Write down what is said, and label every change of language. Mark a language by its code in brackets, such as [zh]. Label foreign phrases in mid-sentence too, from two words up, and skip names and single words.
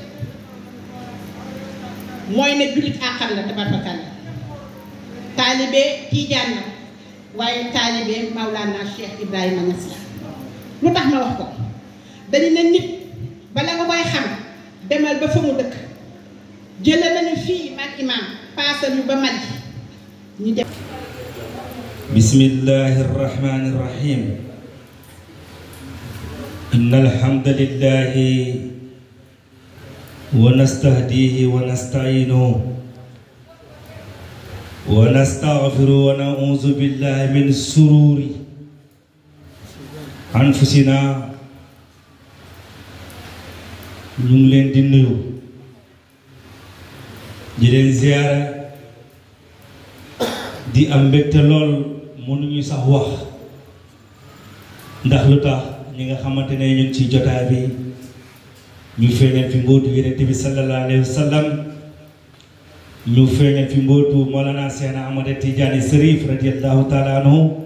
[wo] bi mooy ne jullit àqal la tabaarkalla taalibe Tijaan la waaye taalibe Maulana Cheikh Ibrahima Niass la lu tax ma wax ko dañu ne nit bala nga koy xam demal ba fa mu dëkk jële nañu fii maag imam paasal ñu ba Mali ñu def [ar] بسم الله الرحمن الرحيم إن الحمد لله ونستهديه ونستعينه ونستغفره ونعوذ بالله من شرور أنفسنا [wo] ñu ngi leen di nuyu di leen ziyaara di am mbégte lool mënuñu sax wax ndax lu tax ñi nga xamante ne ñu ngi ci jotaay bi ñu feeñal fi mbootu Yonent bi [ar] صلى الله عليه وسلم [wo] ñu feeñal fi mbootu Mawlana Cheikh Ahmad Tidiane Serif [ar] رضي الله تعالى عنه